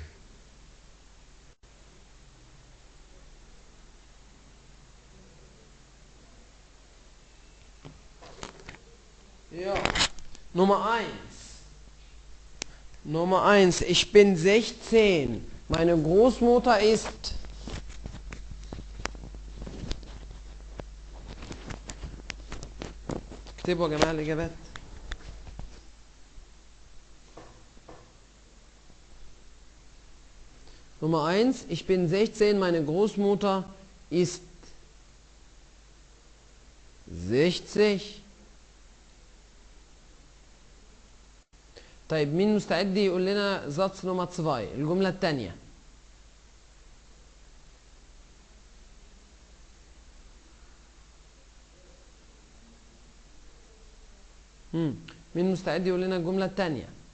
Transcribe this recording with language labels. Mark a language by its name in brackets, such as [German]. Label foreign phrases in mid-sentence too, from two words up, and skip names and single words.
[German] Ja. Nummer 1. Nummer 1. Ich bin 16. Meine Großmutter ist... [Arabic] اكتبوا يا جماعة الإجابات. [German] Nummer 1. Ich bin 16. Meine Großmutter ist 60. [Arabic] طيب مين مستعد يقول لنا [German] Satz Nummer 2 [Arabic] الجملة الثانية؟ مين مستعد يقول لنا الجملة الثانية؟